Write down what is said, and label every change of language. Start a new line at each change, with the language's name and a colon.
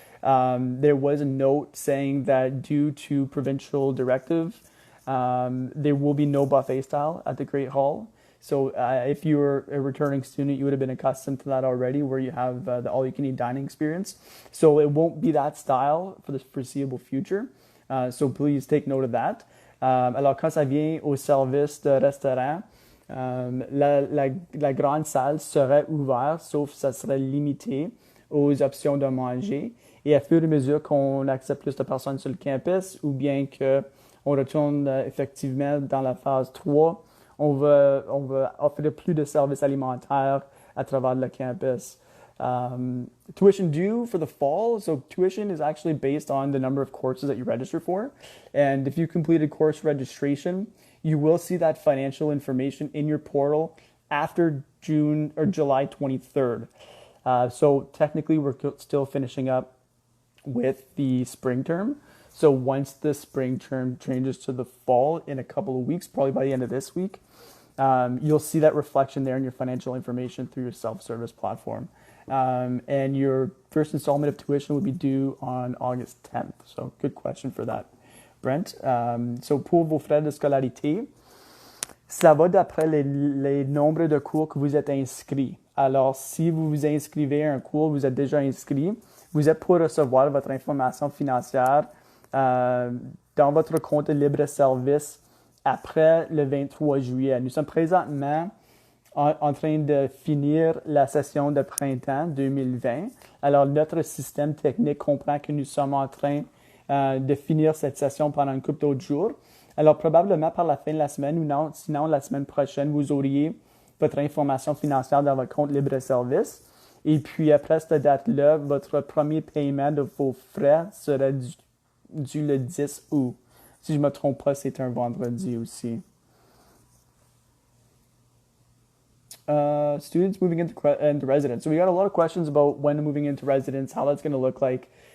English: There was a note saying that due to provincial directive, there will be no buffet style at the Great Hall. So if you're a returning student, you would have been accustomed to that already, where you have the all-you-can-eat dining experience. So it won't be that style for the foreseeable future. So please take note of that.
French: Alors, quand ça vient au service de restaurant, la grande salle serait ouverte, sauf que ça serait limité aux options de manger. Et à fur et à mesure qu'on accepte plus de personnes sur le campus, ou bien qu'on retourne effectivement dans la phase 3, on va offrir plus de services alimentaires à travers le campus.
English: Tuition due for the fall. So tuition is actually based on the number of courses that you register for. And if you completed course registration, you will see that financial information in your portal after June or July 23rd. So technically we're still finishing up with the spring term. So once the spring term changes to the fall in a couple of weeks, probably by the end of this week, you'll see that reflection there in your financial information through your self-service platform. And your first installment of tuition would be due on August 10th. So good question for that, Brent.
French: So pour vos frais de scolarité, ça va d'après les nombres de cours que vous êtes inscrits. Alors, si vous vous inscrivez à un cours, vous êtes déjà inscrit, vous êtes pour recevoir votre information financière dans votre compte libre-service après le 23 juillet. Nous sommes présentement en train de finir la session de printemps 2020. Alors, notre système technique comprend que nous sommes en train de finir cette session pendant une couple d'autres jours. Alors, probablement par la fin de la semaine ou non, sinon la semaine prochaine, vous auriez votre information financière dans votre compte libre-service. Et puis, après cette date-là, votre premier paiement de vos frais sera dû le 10 août. Si je ne me trompe pas, c'est un vendredi aussi.
English: Students moving into residence. So we got a lot of questions about when moving into residence, how that's going to look like.